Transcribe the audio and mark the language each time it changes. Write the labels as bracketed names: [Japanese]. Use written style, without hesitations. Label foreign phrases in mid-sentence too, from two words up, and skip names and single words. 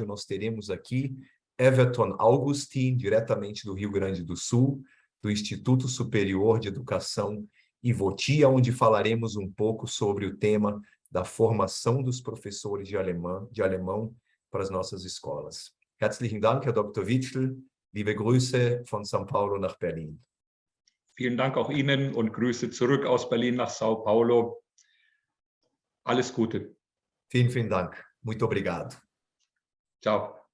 [Portuguese] Nós teremos aqui Everton Augustin, diretamente do Rio Grande do Sul, do Instituto Superior de Educação Ivotia, onde falaremos um pouco sobre o tema da formação dos professores de alemão para as nossas escolas. [German] Herzlichen Dank, Herr Dr. Wittl. Liebe Grüße von São Paulo nach Berlin. Vielen Dank auch Ihnen und Grüße zurück aus Berlin nach Sao Paulo. Alles Gute. Vielen, vielen Dank. [Portuguese] Muito obrigado. Ciao.